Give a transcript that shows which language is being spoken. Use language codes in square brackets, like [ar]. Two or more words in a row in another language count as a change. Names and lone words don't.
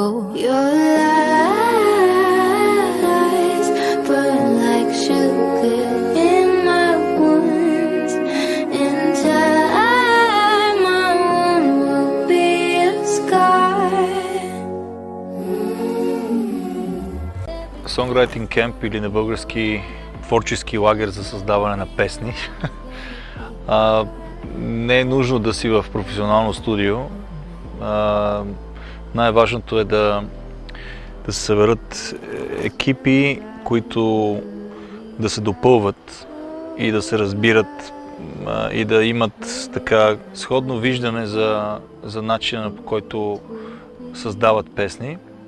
[en] Your lies burn like sugar in my wounds. In time, my wound will be a scar. Songwriting Camp [bg] или на български творчески лагер за създаване на песни. Не е нужно да си в професионално студио. Най-важното е да се съберат екипи, които да се допълват и да се разбират и да имат така сходно виждане за начина, по който създават песни.